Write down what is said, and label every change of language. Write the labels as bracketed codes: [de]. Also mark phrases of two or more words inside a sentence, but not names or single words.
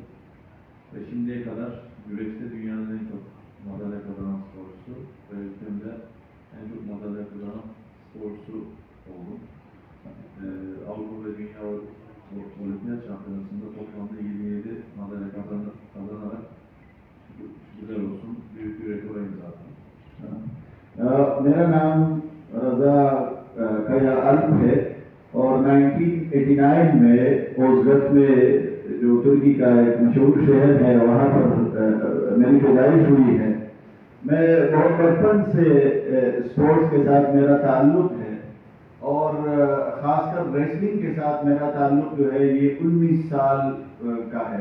[tr] Ve şimdiye kadar güreşte dünyanın en çok madalya kazanan sporcusu ve ülkemde en çok madalya kazanan sporcusu oldum. Avrupa ve Dünya Olimpiyat Şampiyonası'nda toplamda 27 madalya kazanarak şükürler olsun büyük bir rekora imza attım. [ur] میرا نام رضا کیا الپ ہے اور 1989 میں اوزگت میں جو ترکی کا ایک مشہور شہر ہے وہاں پر میری پیدائش ہوئی ہے. میں بہت بچپن سے سپورٹس کے ساتھ میرا تعلق ہے اور خاص کر ریسلنگ کے ساتھ میرا تعلق جو ہے یہ 19 سال کا ہے.